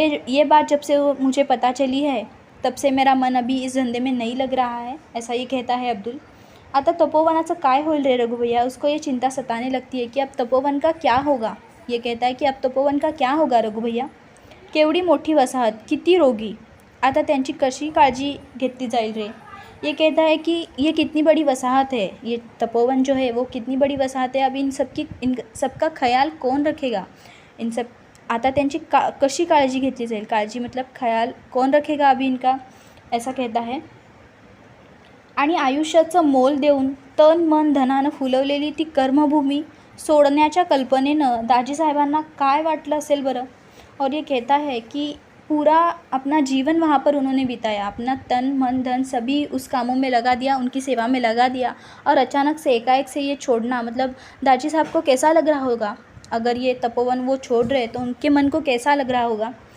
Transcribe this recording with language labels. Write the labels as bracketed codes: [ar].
[hi] ये बात जब से मुझे पता चली है तब से मेरा मन अभी इस धंधे में नहीं लग रहा है, ऐसा ये कहता है अब्दुल। [mr] आता तपोवनाचं काय होईल रे रघु भैया? [hi] उसको ये चिंता सताने लगती है कि अब तपोवन का क्या होगा। ये कहता है कि अब तपोवन का क्या होगा रघु भैया? [mr] केवढी मोठी वसाहत, किती रोगी, आता त्यांची कशी काळजी घेतली जाईल रे? [hi] ये कहता है कि ये कितनी बड़ी वसाहत है, ये तपोवन जो है वो कितनी बड़ी वसाहत है, अब इन सबका ख्याल कौन रखेगा? [mr] इन सब आता त्यांची कशी काळजी घेतली जाईल? [hi] काळजी मतलब ख्याल कौन रखेगा अभी इनका, ऐसा कहता है। [mr] आणि आयुष्याचं मोल देऊन तन मन धनानं फुलवलेली ती कर्मभूमी सोडण्याच्या कल्पनेनं दाजी साहेबांना काय वाटलं असेल बरं? [hi] और ये कहता है कि पूरा अपना जीवन वहाँ पर उन्होंने बिताया, अपना तन मन धन सभी उस कामों में लगा दिया, उनकी सेवा में लगा दिया, और अचानक से एकाएक से ये छोड़ना, मतलब दाजी साहब को कैसा लग रहा होगा? अगर ये तपोवन वो छोड़ रहे तो उनके मन को कैसा लग रहा होगा?